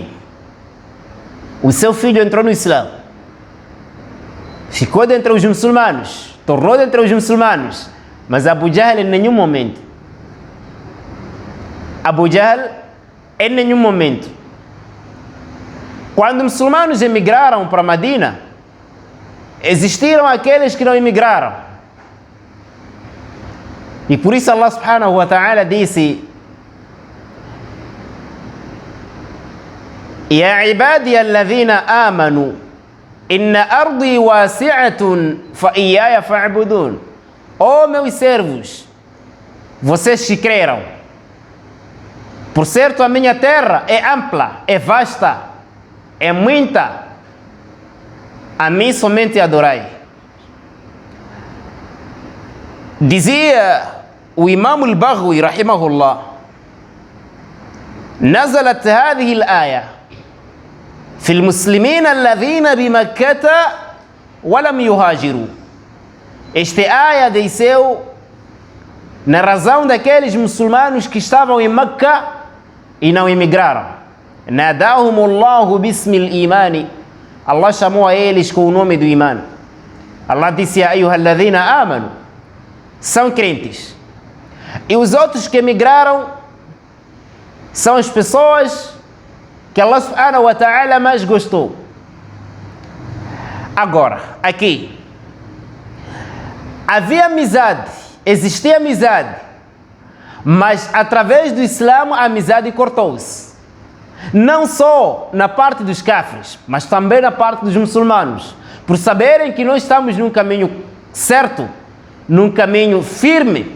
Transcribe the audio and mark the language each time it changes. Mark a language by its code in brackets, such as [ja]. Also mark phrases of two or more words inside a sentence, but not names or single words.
[pt] O seu filho entrou no Islã, ficou dentre os muçulmanos, tornou dentre os muçulmanos, mas Abu Jahl em nenhum momento, quando os muçulmanos emigraram para Medina, existiram aqueles que não emigraram. E por isso [ar] Allah سبحانه وتعالى disse: يا عبادي الذين آمنوا إن أرضي واسعة فإياي فاعبدون. [pt] Oh meus servos, vocês que creram, por certo a minha terra é ampla, é vasta, é muita, a mim somente adorai. Dizia o Imam al-Baghawi rahimahullah: [ar] نزلت هذه الآية في المسلمين الذين بمكة ولم يهاجروا. [pt] Esta área desceu na razão daqueles muçulmanos que estavam em Meca e não emigraram. [ar] ناداهم الله باسم الإيمان. [pt] Allah chamou a eles com o nome do iman. Allah disse: [ar] يا أيها الذين آمنوا, [pt] são crentes. E os outros que emigraram são as pessoas que Allah [ar] سبحانه وتعالى [pt] mais gostou. Agora, aqui, havia amizade, existia amizade, mas através do Islã a amizade cortou-se. Não só na parte dos cafres, mas também na parte dos muçulmanos, por saberem que nós estamos num caminho certo, num caminho firme.